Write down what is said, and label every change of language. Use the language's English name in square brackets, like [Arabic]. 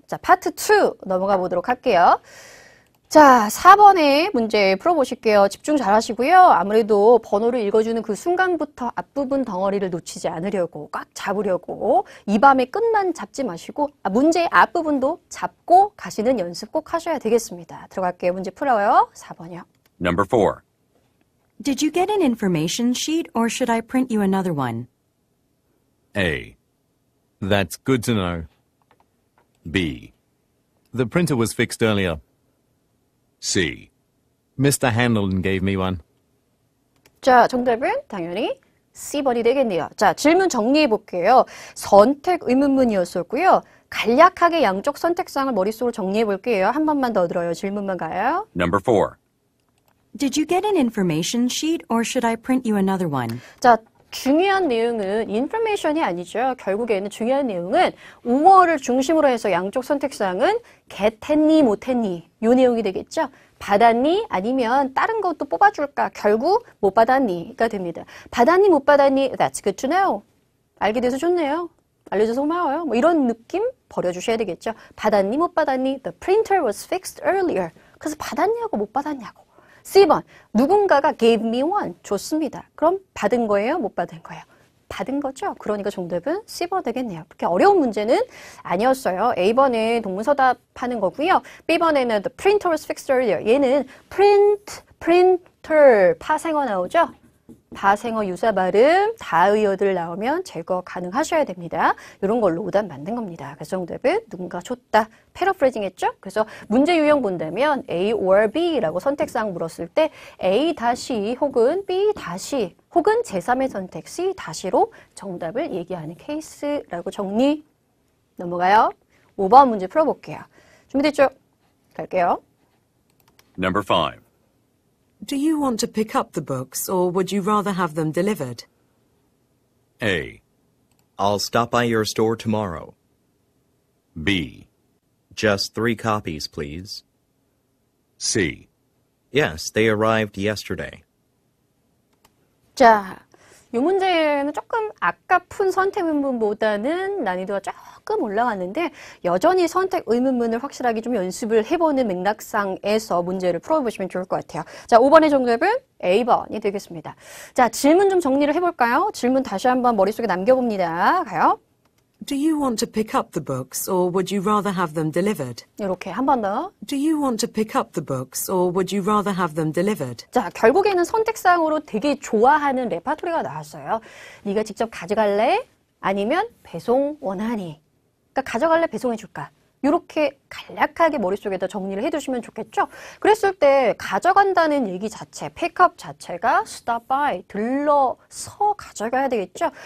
[Korean] 자, 파트 2 넘어가 보도록 할게요. 자, 4번의 문제 풀어보실게요. 집중 잘 하시고요. 아무래도 번호를 읽어주는 그 순간부터 앞부분 덩어리를 놓치지 않으려고, 꽉 잡으려고 이 밤의 끝만 잡지 마시고 문제의 앞부분도 잡고 가시는 연습 꼭 하셔야 되겠습니다. 들어갈게요. 문제 풀어요. 4번이요. [English] Number 4. Did you get an information sheet or should I print you another one? A. That's good to know. B. The printer was fixed earlier. C. Mr. Hanlon gave me one. [Korean] 자, 정답은 당연히 C번이 되겠네요. 자, 질문 정리해 볼게요. 선택 의문문이었었고요. 간략하게 양쪽 선택상을 머릿속으로 정리해 볼게요. 한 번만 더 들어요. 질문만 가요. Number 4. Did you get an information sheet or should I print you another one? 자, 중요한 내용은 인포메이션이 아니죠. 결국에는 중요한 내용은 5월을 중심으로 해서 양쪽 선택사항은 get 했니 못했니 이 내용이 되겠죠. 받았니? 아니면 다른 것도 뽑아줄까? 결국 못 받았니가 됩니다. 받았니? 못 받았니? [English] That's good to know. [Korean] 알게 돼서 좋네요. 알려줘서 고마워요. 뭐 이런 느낌 버려주셔야 되겠죠. 받았니? 못 받았니? [English] The printer was fixed earlier. [Korean] 그래서 받았냐고 못 받았냐고. C번 누군가가 [English] gave me one. [Korean] 좋습니다. 그럼 받은 거예요? 못 받은 거예요? 받은 거죠. 그러니까 정답은 C번 되겠네요. 그렇게 어려운 문제는 아니었어요. A번에 동문서답하는 거고요. B번에는 [English] the printer was fixed earlier. [Korean] 얘는 printer 파생어 나오죠. 파생어 유사 발음, 다의어들 나오면 제거 가능하셔야 됩니다. 이런 걸로 오답 만든 겁니다. 그래서 정답은 누군가 줬다. 패러프레이징 했죠? 그래서 문제 유형 본다면 A or B라고 선택사항 물었을 때 A 다시 혹은 B 다시 혹은 제3의 선택 C 다시로 정답을 얘기하는 케이스라고 정리. 넘어가요. 5번 문제 풀어볼게요. 준비됐죠? 갈게요. [English] Number 5. Do you want to pick up the books, or would you rather have them delivered? A. I'll stop by your store tomorrow. B. Just 3 copies, please. C. Yes, they arrived yesterday. [Korean] 자, 이 문제는 조금 아까 푼 선택 의문보다는 난이도가 조금 올라갔는데 여전히 선택 의문문을 확실하게 좀 연습을 해보는 맥락상에서 문제를 풀어보시면 좋을 것 같아요. 자, 5번의 정답은 A번이 되겠습니다. 자, 질문 좀 정리를 해볼까요? 질문 다시 한번 머릿속에 남겨봅니다. 가요. [English] Do you want to pick up the books, or would you rather have them delivered? [Korean] 이렇게 한 번 더. [English] Do you want to pick up the books, or would you rather have them delivered? [Korean] 자, 결국에는 선택사항으로 되게 좋아하는 레파토리가 나왔어요. 네가 직접 가져갈래? 아니면 배송 원하니? 그러니까 가져갈래? 배송해줄까? 이렇게 간략하게 머릿속에다 정리를 해두시면 좋겠죠? 그랬을 때 가져간다는 얘기 자체, 픽업 자체가 stop by, 들러서 가져가야 되겠죠?